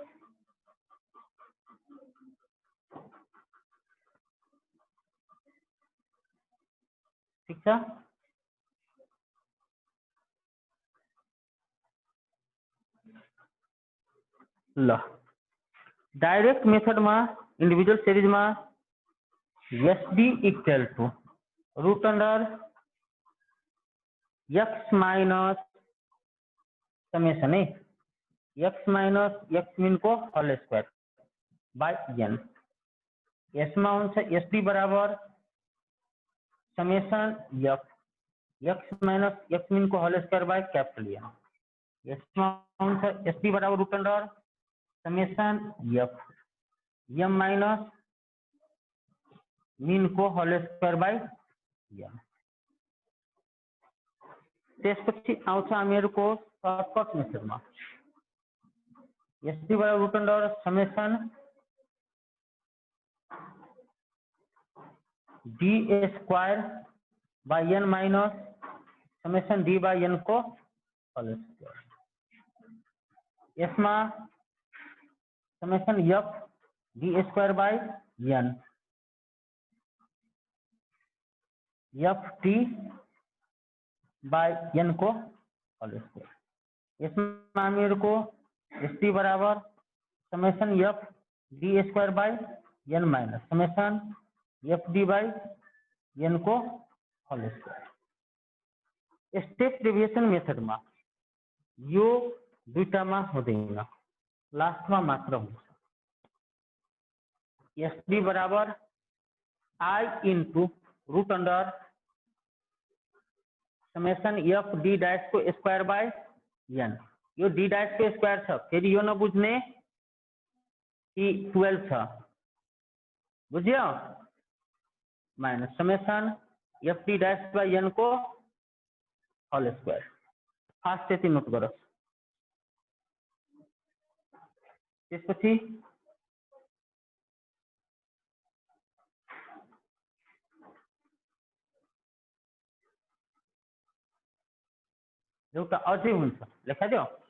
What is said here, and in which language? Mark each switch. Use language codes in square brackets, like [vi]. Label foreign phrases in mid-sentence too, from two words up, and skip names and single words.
[ne] ठीक छ। [en] ल direct methodमा individual seriesमा SD equal to root under X minus summation है X minus X mean को whole square by N। [ne] यसमा हुन्छ [en] SD बराबर summation F X minus X mean को whole square by capital N। [ne] यसमा हुन्छ [en] SD बराबर root under summation F M minus mean को whole square by N। [ne] त्यसपछि आउँछ हामीहरूको [en] shortcut methodमा SD बराबर root under summation D square by N minus summation D by N को whole square। इसमें summation F D square by N F T by N को whole square। [hi] इसमें हमें को [en] S T बराबर summation F D square by N minus summation F D by N को whole square। step deviation method [ne] में यो दुईटा में हुँदैन, लास्ट में मात्र हुन्छ। [en] S D बराबर I into root under summation F D dash को square by N। [ne] यो डी डैश को स्क्वायर छ, फेरि यो नबुझ्ने कि 12 छ, बुझ्यो? [en] minus summation F D dash by N को whole square। [ne] फास्ट त्यति नोट गरोस्। त्यसपछि एउटा अझै हुन्छ, लेखाइदियो।